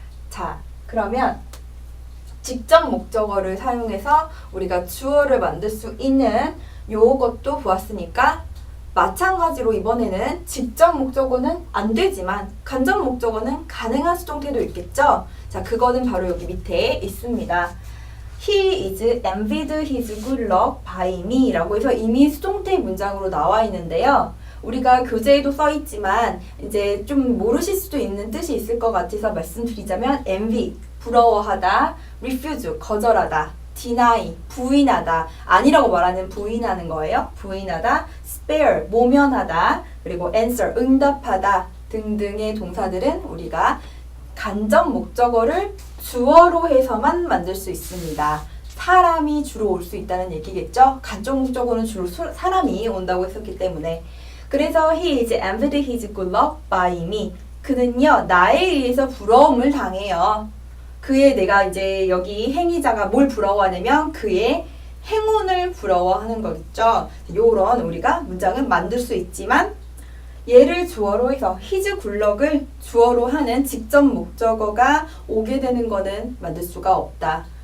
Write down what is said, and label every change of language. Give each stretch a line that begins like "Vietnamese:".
Korean: 자, 그러면 직접 목적어를 사용해서 우리가 주어를 만들 수 있는 요것도 보았으니까 마찬가지로 이번에는 직접 목적어는 안 되지만 간접 목적어는 가능한 수동태도 있겠죠? 자, 그거는 바로 여기 밑에 있습니다.
English: He is envied his good luck by me
Korean: 라고 해서 이미 수동태 문장으로 나와 있는데요. 우리가 교재에도 써 있지만 이제 좀 모르실 수도 있는 뜻이 있을 것 같아서 말씀드리자면 envy, 부러워하다, refuse, 거절하다, deny, 부인하다, 아니라고 말하는 부인하는 거예요. 부인하다, spare, 모면하다, 그리고 answer, 응답하다 등등의 동사들은 우리가 간접 목적어를 주어로 해서만 만들 수 있습니다. 사람이 주로 올 수 있다는 얘기겠죠? 간접 목적어는 주로 사람이 온다고 했었기 때문에. 그래서
English: he is envied his good luck by me.
Korean: 그는요, 나에 의해서 부러움을 당해요. 그의 내가 이제 여기 행위자가 뭘 부러워하냐면 그의 행운을 부러워하는 거겠죠. 요런 우리가 문장은 만들 수 있지만 얘를 주어로 해서 his 굴럭을 주어로 하는 직접 목적어가 오게 되는 거는 만들 수가 없다.